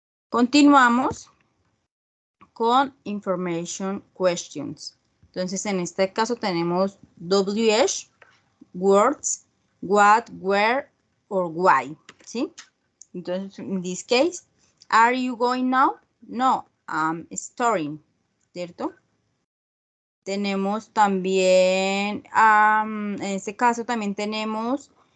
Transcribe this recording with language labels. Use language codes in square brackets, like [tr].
[es] Continuamos con information questions. Entonces, en este caso tenemos WH, words, what, where, or why, ¿sí? Entonces, [en] in this case, are you going now? No, I'm storing, [es] ¿cierto? Tenemos también, en este caso también tenemos